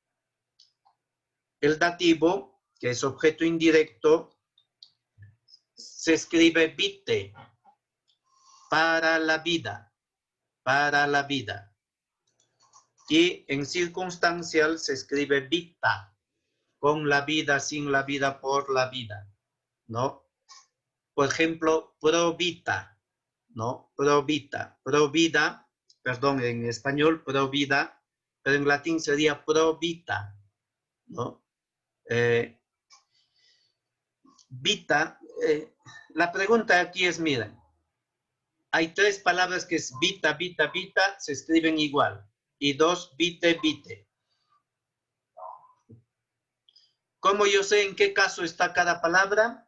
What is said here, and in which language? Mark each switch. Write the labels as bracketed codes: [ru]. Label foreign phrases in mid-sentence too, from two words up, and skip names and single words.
[es] El dativo, que es objeto indirecto, se escribe vite, para la vida, para la vida. Y en circunstancial se escribe vita, con la vida, sin la vida, por la vida, ¿no? Por ejemplo, [la] pro vita, ¿no? Pro vita, [es] pro vida, perdón, en español pro vida, pero en latín sería [la] pro vita, [es] ¿no? Vita, la pregunta aquí es, miren, hay 3 palabras que es vita, vita, vita, se escriben igual, y 2 vite, vite. ¿Cómo yo sé en qué caso está cada palabra?